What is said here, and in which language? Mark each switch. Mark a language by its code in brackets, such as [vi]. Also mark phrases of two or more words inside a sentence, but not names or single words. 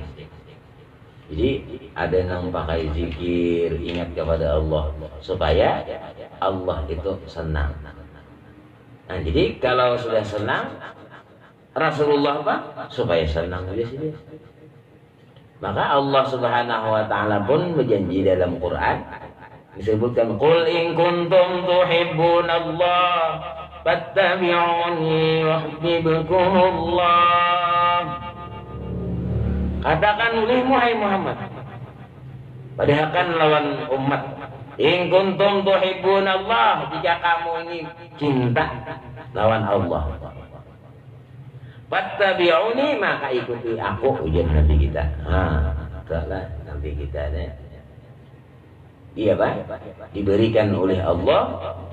[id] Jadi ada yang pakai zikir, ingat kepada Allah supaya Allah itu senang. Nah, jadi kalau sudah senang, Rasulullah apa? Supaya senang dia sendiri. Maka Allah [ar] سبحانه وتعالى [id] pun berjanji dalam Quran, disebutkan [ar] قل إن كنتم تحبون الله فاتبعوني يحببكم الله. [bjn] Katakan olehmu hai Muhammad, padahkan lawan umat, [ar] إن كنتم تحبون الله, [bjn] jika kamu ini cinta lawan Allah, fattabi'uni, maka ikuti aku, ujian Nabi kita. [id] Itulah Nabi kita nih. Iya Pak, diberikan oleh Allah.